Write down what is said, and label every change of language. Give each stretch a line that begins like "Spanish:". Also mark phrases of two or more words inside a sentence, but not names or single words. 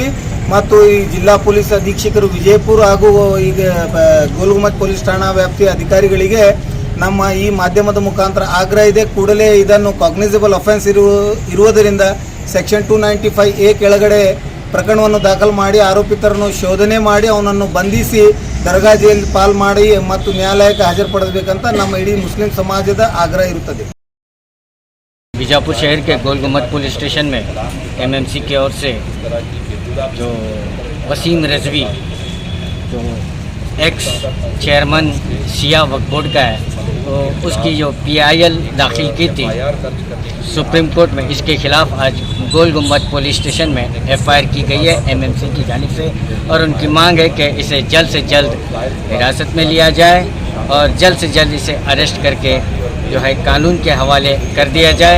Kannada: ಮತ್ತು ಈ ಜಿಲ್ಲಾ ಪೊಲೀಸ್ ಅಧೀಕ್ಷಕರು ವಿಜಯಪುರ ಹಾಗೂ ಈಗ ಗೋಲ್ಗುಮಟ್ ಪೊಲೀಸ್ ಠಾಣಾ ವ್ಯಾಪ್ತಿಯ ಅಧಿಕಾರಿಗಳಿಗೆ ನಮ್ಮ ಈ ಮಾಧ್ಯಮದ ಮುಖಾಂತರ ಆಗ್ರಹ ಇದೆ, ಕೂಡಲೇ ಇದನ್ನು
English: cognizable offence
Kannada: ಇರುವುದರಿಂದ ಸೆಕ್ಷನ್ 295A ಕೆಳಗಡೆ ಪ್ರಕರಣವನ್ನು ದಾಖಲು ಮಾಡಿ ಆರೋಪಿತರನ್ನು ಶೋಧನೆ ಮಾಡಿ ಅವನನ್ನು ಬಂಧಿಸಿ ದರ್ಗಾ ಜೈಲ್ ಪಾಲ್ ಮಾಡಿ ಮತ್ತು ನ್ಯಾಯಾಲಯಕ್ಕೆ ಹಾಜರುಪಡಿಸಬೇಕಂತ ನಮ್ಮ ಇಡೀ ಮುಸ್ಲಿಂ ಸಮಾಜದ ಆಗ್ರಹ ಇರುತ್ತದೆ.
Hindi: बीजापुर शहर के गोलघुमट
English: police station
Hindi: में MMC की ओर से जो वसीम रजवी, जो
English: ex chairman
Hindi: शिया वक्फ बोर्ड का है, तो उसकी जो PIL दाखिल की थी
English: supreme court
Hindi: में, इसके खिलाफ़ आज गोलघुमट
English: police station
Hindi: में FIR की गई है MMC की जानिब से, और उनकी मांग है कि इसे जल्द से जल्द हिरासत में लिया जाए और जल्द से जल्द इसे अरेस्ट करके जो है कानून के हवाले कर दिया जाए।